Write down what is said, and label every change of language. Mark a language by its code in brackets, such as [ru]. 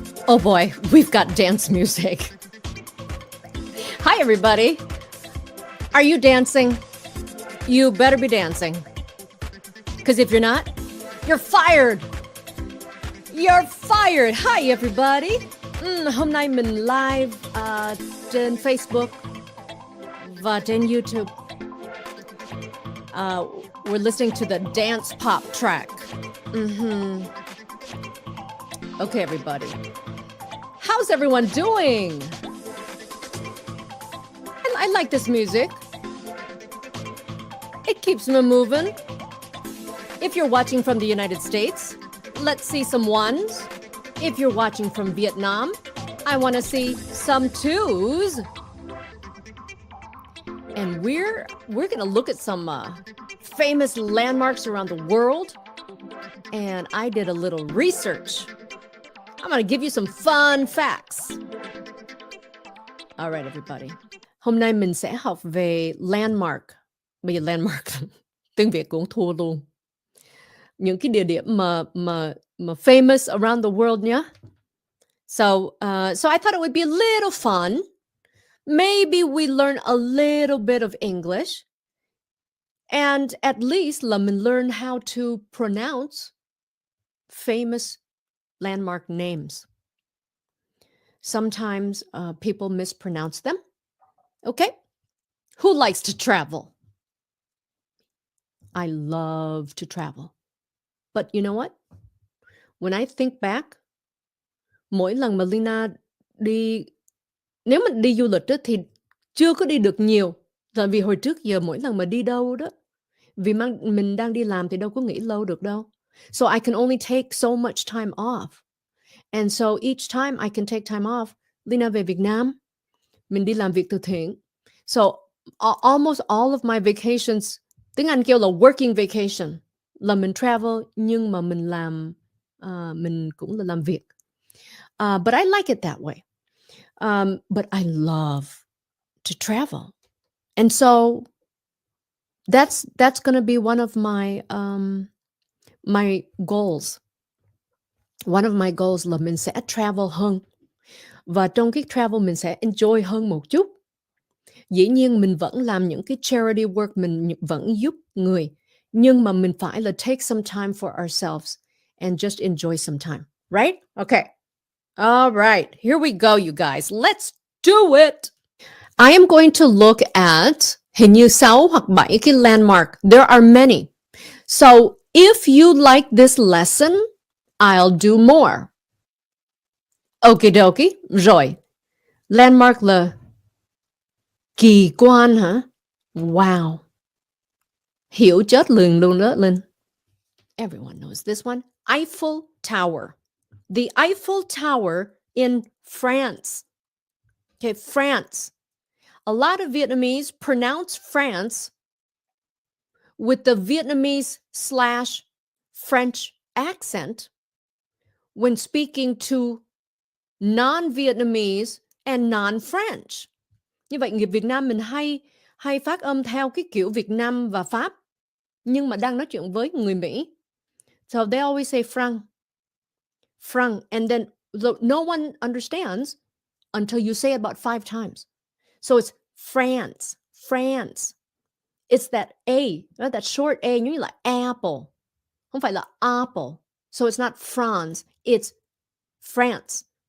[en] Oh boy, we've got dance music. Hi, everybody. Are you dancing? You better be dancing. Because if you're not, you're fired. You're fired. Hi, everybody. [vi] Hôm nay mình live trên Facebook và trên YouTube. [en] We're listening to the dance pop track. Okay, everybody. How's everyone doing? I like this music. It keeps me moving. If you're watching from the United States, let's see some ones. If you're watching from Vietnam, I want to see some twos. And we're going to look at some famous landmarks around the world. And I did a little research. I'm going to give you some fun facts. All right, everybody. [vi] Hôm nay mình sẽ học về landmark. Bây giờ landmark, tiếng Việt cũng thua luôn. Những cái địa điểm mà [en] famous around the world [vi] nhé. [en] So I thought it would be a little fun. Maybe we learn a little bit of English. And at least [vi] là mình [en] learn how to pronounce famous landmark names. Sometimes people mispronounce them. Okay? Who likes to travel? I love to travel. But you know what? When I think back, [vi] mỗi lần mà Lina đi, nếu mà đi du lịch đó, thì chưa có đi được nhiều. Tại vì hồi trước giờ mỗi lần mà đi đâu đó, vì mình đang đi làm thì đâu có nghỉ lâu được đâu. [en] So I can only take so much time off. And so each time I can take time off, Lina [vi] về Việt Nam, mình đi làm việc từ thiện. [en] So almost all of my vacations, [vi] tiếng Anh kêu là working vacation, là mình travel nhưng mà mình làm, mình cũng là làm việc. [en] But I like it that way. But I love to travel. And so that's going to be one of my my goals. One of my goals [vi] là mình sẽ travel hơn. Và trong cái travel mình sẽ enjoy hơn một chút. Dĩ nhiên mình vẫn làm những cái charity work, mình vẫn giúp người. Nhưng mà mình phải là [en] take some time for ourselves and just enjoy some time. Right? Okay. All right. Here we go, you guys. Let's do it. I am going to look at [vi] hình như 6 hoặc 7 cái [en] landmark. There are many. So if you like this lesson, I'll do more. Okie dokie. [vi] Rồi. Landmark là kỳ quan hả? Wow. Hiểu chết liền luôn đó, Linh. [en] Everyone knows this one. Eiffel Tower. The Eiffel Tower in France. Okay, France. A lot of Vietnamese pronounce France with the Vietnamese/French accent when speaking to non-Vietnamese and non-French. [vi] Như vậy người Việt Nam mình hay phát âm theo cái kiểu Việt Nam và Pháp, nhưng mà đang nói chuyện với người Mỹ. [en] So they always say franc, and then no one understands until you say it about 5 times. So it's France. It's that A, that short A, [vi] như là [en] apple. [vi] Không phải là apple. [en] So it's not France, it's France.